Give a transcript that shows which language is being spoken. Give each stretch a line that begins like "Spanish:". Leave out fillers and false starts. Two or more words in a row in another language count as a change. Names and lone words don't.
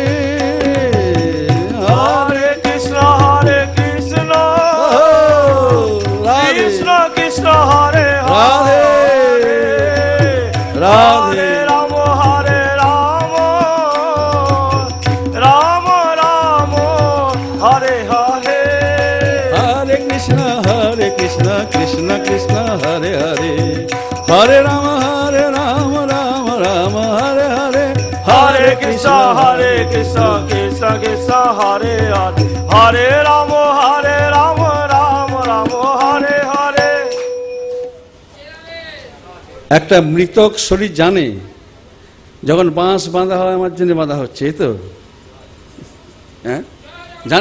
Sanskrit: हरे कृष्ण कृष्ण हरे हरे राधे राम राम राम हरे हरे हरे कृष्ण कृष्ण कृष्ण हरे हरे हरे राम राम राम हरे हरे কৃষ্ণ হরে কৃষ্ণ কৃষ্ণ কৃষ্ণ হরে হরে হরে রাম রাম রাম হরে হরে।
Bangla: একটা মৃতক শরীর জানে যখন বাঁশ বাঁধা হয় আমার জন্য বাঁধা হচ্ছে, এই তো, হ্যাঁ জানে?